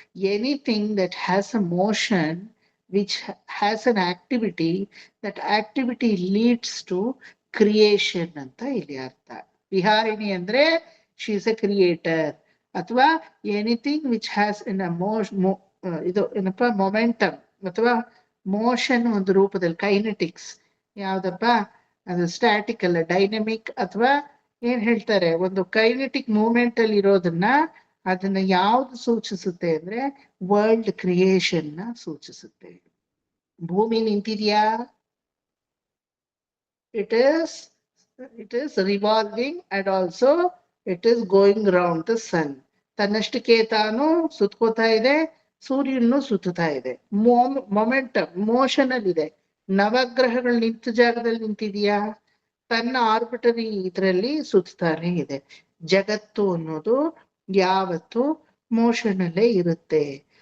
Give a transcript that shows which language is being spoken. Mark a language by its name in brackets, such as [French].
[English] anything that has a motion which has an activity, that activity leads to creation [Kannada] ಅಂತ ಇಲ್ಲಿ ಅರ್ಥ. ವಿಹಾರಿಣಿ ಅಂದ್ರೆ [English] she is a creator. [Kannada] ಅಥವಾ [English] anything which has in [Kannada] ಇದು ಏನಪ್ಪ ಮೊಮೆಂಟಮ್ ಅಥವಾ ಮೋಷನ್ ಒಂದು ರೂಪದಲ್ಲಿ. ಕೈನೆಟಿಕ್ಸ್ ಯಾವ್ದಪ್ಪ ಅದು? ಸ್ಟ್ಯಾಟಿಕ್ ಅಲ್ಲ, ಡೈನಮಿಕ್. ಅಥವಾ ಏನ್ ಹೇಳ್ತಾರೆ, ಒಂದು ಕೈನೆಟಿಕ್ ಮೂವ್ಮೆಂಟ್ ಅಲ್ಲಿ ಇರೋದನ್ನ ಅದನ್ನ ಯಾವ್ದು ಸೂಚಿಸುತ್ತೆ ಅಂದ್ರೆ ವರ್ಲ್ಡ್ ಕ್ರಿಯೇಷನ್ ನ ಸೂಚಿಸುತ್ತೆ. ಭೂಮಿ ನಿಂತಿದ್ಯಾ? [English] It is revolving and also it is going round the sun. [Kannada] ತನ್ನಷ್ಟಕ್ಕೆ ತಾನು ಸುತ್ಕೋತಾ ಇದೆ, ಸೂರ್ಯನು ಸುತ್ತಾ ಇದೆ. ಮೊಮೆಂಟಮ್ ಮೋಷನ್ ಅಲ್ಲಿ ಇದೆ. ನವಗ್ರಹಗಳು ನಿಂತ ಜಾಗದಲ್ಲಿ ನಿಂತಿದ್ಯಾ? ತನ್ನ ಆರ್ಬಿಟರಿ ಇದರಲ್ಲಿ ಸುತ್ತಾನೆ ಇದೆ. ಜಗತ್ತು ಅನ್ನೋದು ಯಾವತ್ತು ಮೋಷನ್ ಅಲ್ಲೇ ಇರುತ್ತೆ.